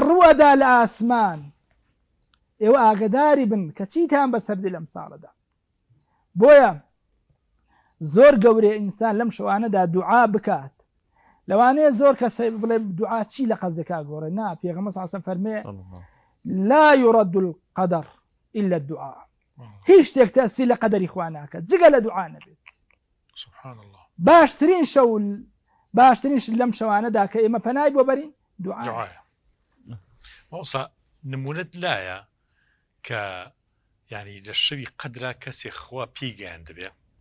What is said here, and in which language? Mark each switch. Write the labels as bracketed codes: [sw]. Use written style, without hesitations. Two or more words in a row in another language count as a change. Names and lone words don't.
[ckb] ڕووەدا لە ئاسمان ئێوە ئاگداری بن کە چیتان بەسەردی لەم ساڵەدا بۆیە زۆر گەورەیە ئینسان لەم شەوانەدا دوعا بکات لەوانەیە زۆر کەس بڵێ دوعا چی لە قەزەکە گۆڕێ نا پێغەمبەر [ar] صلی الله علیه و سلم [ckb] فەرمێ [ar] لا يرد القدر إلا الدعاء [ckb] هیچ شتێک تەسی لە قەدەری خوا ناکات جگە لە دوعا نەبێت [ar] سبحان الله [ckb] باشترین شەو باشترین لەم شەوانەدا کە ئێمە پەنای بۆ بەرین دوعا مەوسا نمونەت لایە کە یعنی لە شەوی قەدرا کەسێک خوا پێیگەیان دەبێ